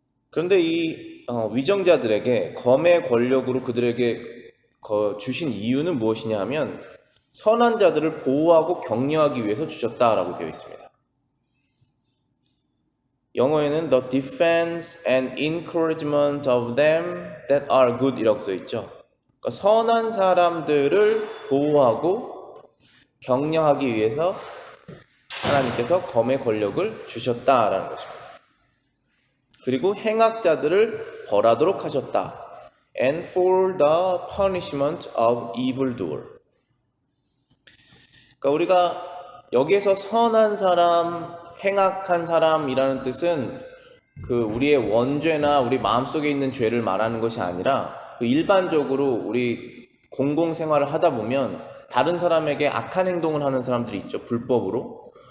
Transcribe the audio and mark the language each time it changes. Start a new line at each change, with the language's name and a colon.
Korean: 그런데 이 위정자들에게 검의 권력으로 그들에게 주신 이유는 무엇이냐 하면 선한 자들을 보호하고 격려하기 위해서 주셨다라고 되어 있습니다. 영어에는
English: the defense and encouragement of them that are good
Korean: 이라고 써 있죠. 그러니까 선한 사람들을 보호하고 격려하기 위해서 하나님께서 검의 권력을 주셨다라는 것입니다. 그리고 행악자들을 벌하도록 하셨다.
English: And for the punishment of evildoer.
Korean: 그러니까 우리가 여기에서 선한 사람, 행악한 사람이라는 뜻은 그 우리의 원죄나 우리 마음속에 있는 죄를 말하는 것이 아니라 그 일반적으로 우리 공공생활을 하다 보면 다른 사람에게 악한 행동을 하는 사람들이 있죠. 불법으로.